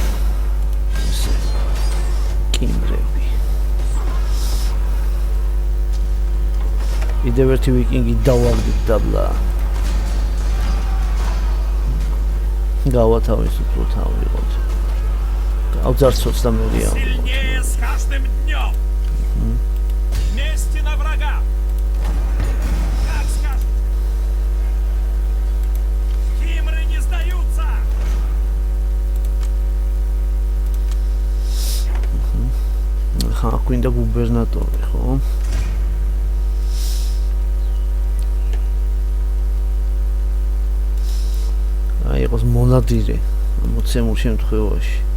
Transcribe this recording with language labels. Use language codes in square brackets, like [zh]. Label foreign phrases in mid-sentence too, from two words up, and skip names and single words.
[ka] კიმბრები. კიდევ ერთი ვიკინგი დავაგდით დაბლა. გავათავისუფლოთ ავიღოთ. გავძარცვოთ და მე ვიავიღოთ. [ru] Сильнее с каждым днем! Мести на врага! Как скажете! Кимры не сдаются! [ka] ხა გვინდა გუბერნატორი, ხო? აი იყოს მონადირე მოცემულ შემთხვევაში.